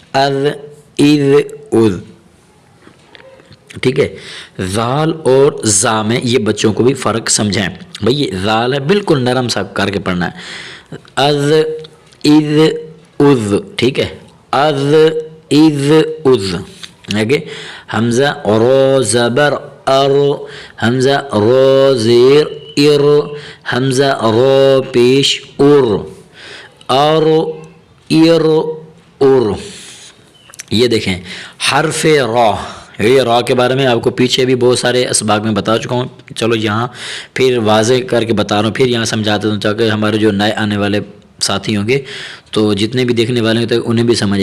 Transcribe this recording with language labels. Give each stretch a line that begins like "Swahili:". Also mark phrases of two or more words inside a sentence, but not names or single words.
Urdu: ٹھیک ہے, ذال اور زا میں یہ بچوں کو بھی فرق سمجھیں بھئی, یہ ذال ہے بالکل نرم سا کر کے پڑھنا ہے. ٹھیک ہے, آگے حمزہ رو زبر ار, حمزہ رو زیر ار, حمزہ رو پیش ار, یہ دیکھیں حرف را, یہ را کے بارے میں آپ کو پیچھے بھی بہت سارے اسباق میں بتا چکا ہوں, چلو یہاں پھر واضح کر کے بتا رہا ہوں, پھر یہاں سمجھاتا ہوں تاکہ ہمارے جو نئے آنے والے ساتھی ہوں گے تو جتنے بھی دیکھنے والے ہیں انہیں بھی سمجھے.